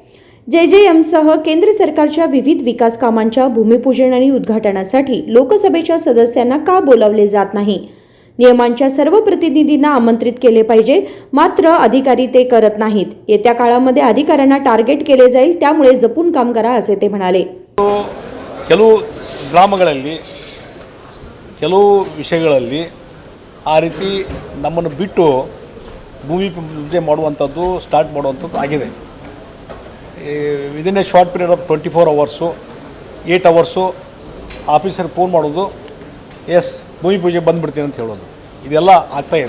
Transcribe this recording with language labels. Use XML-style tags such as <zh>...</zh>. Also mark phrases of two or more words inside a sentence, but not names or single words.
<mr>JJMसह केंद्र सरकारच्या विविध विकास कामांच्या भूमिपूजन आणि उद्घाटनासाठी लोकसभेच्या सदस्यांना का बोलावले जात नाही? नियमांच्या सर्व प्रतिनिधींना आमंत्रित केले पाहिजे, मात्र अधिकारी ते करत नाहीत. येत्या काळामध्ये अधिकाऱ्यांना टार्गेट केले जाईल, त्यामुळे जपून काम करा असे ते म्हणाले.</mr> <kn>ಕೆಲವು ಗ್ರಾಮಗಳಲ್ಲಿ ಕೆಲವು ವಿಷಯಗಳಲ್ಲಿ ಆ ರೀತಿ ನಮ್ಮನ್ನು ಬಿಟ್ಟು ಭೂಮಿ ಪೂಜೆ ಮಾಡುವಂಥದ್ದು ಸ್ಟಾರ್ಟ್ ಮಾಡುವಂಥದ್ದು ಆಗಿದೆ.</kn> <en>within a short period of 24 hours 8 hours officer phone</en> <kn>ಮಾಡೋದು, ಎಸ್ ಭೂಮಿ ಪೂಜೆ ಬಂದುಬಿಡ್ತೀನಿ ಅಂತ ಹೇಳೋದು, ಇದೆಲ್ಲ ಆಗ್ತಾಯಿದೆ.</kn>